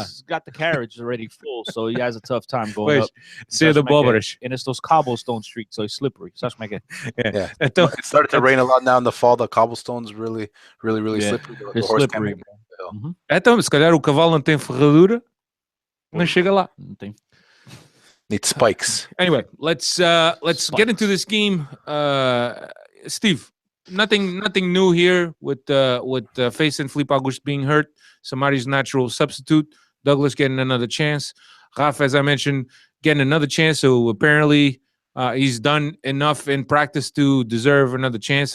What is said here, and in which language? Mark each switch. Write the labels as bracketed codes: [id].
[en] He's got the carriage already full, so he has a tough time going up. [pt] Cedo de abóboras. [en] And it's those cobblestone streets, so it's slippery. Yeah. [pt] Então, [en] It started to rain a lot now in the fall. The cobblestone's really slippery. The They're horse slippery. can't make it. Mhm. [pt] então, se calhar o cavalo não tem ferradura, não chega lá. [en] Needs spikes. Anyway, let's get into this game. Steve, nothing new here with Feza and Filipe Augusto being hurt. Samaris natural substitute. Douglas getting another chance. Rafa, as I mentioned, getting another chance. So apparently he's done enough in practice to deserve another chance.